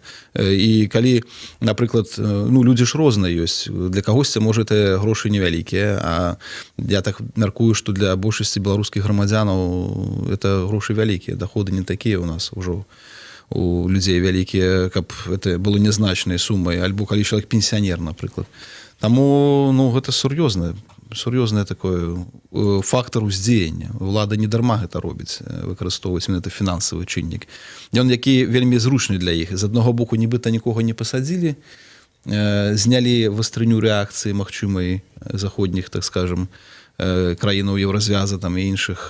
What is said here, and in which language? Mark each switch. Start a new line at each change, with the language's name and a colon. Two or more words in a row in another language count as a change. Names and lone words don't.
Ukrainian: І коли, наприклад, ну, люди ж різні є, для когось це, може, це гроші невеликі, а я так міркую, що для більшості білоруських громадян це гроші великі, доходи не такі у нас вже. У людей великі, каб це були незначні суми, або коли чоловік пенсіонер, наприклад. Тому, ну, це серйозний такий фактор уздзеяння.
Belarusian: Улада не дарма гэта робіць, выкарыстоўваць менавіта фінансавы чыннік. Ён які вельмі зручны для іх. З аднаго боку, нібыта нікога не пасадзілі, знялі вастрыню рэакцыі магчымай заходніх, так скажем, краінаў Еўразвяза там і іншых.